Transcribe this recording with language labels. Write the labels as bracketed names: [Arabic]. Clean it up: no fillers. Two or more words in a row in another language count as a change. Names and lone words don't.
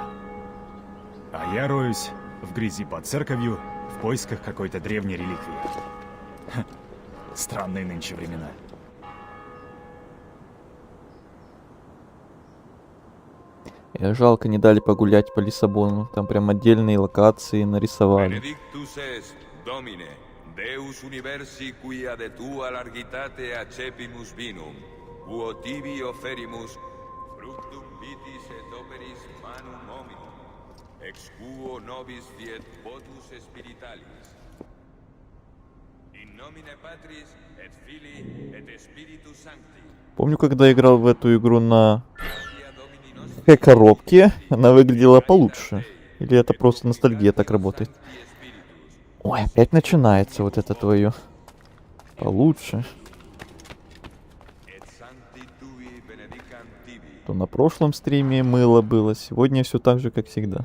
[Russian] А я роюсь в грязи под церковью в поисках какой-то древней реликвии. Ха, странные нынче времена. Жалко, не дали погулять по Лиссабону. Там прям отдельные локации нарисовали. [Latin] Benedictus est Domine, Deus universi quia de tua largitate accepimus vinum, uo tibi offerimus fructum vitis et operis manum hominum, ex quo nobis fiet votus spiritualis. In nomine Patris et Filii et Spiritus Sancti. [Russian] Помню, когда играл в эту игру на коробке, она выглядела получше. Или это просто ностальгия так работает? Ой, опять начинается вот это твое. Получше. То на прошлом стриме мыло было, сегодня все так же, как всегда.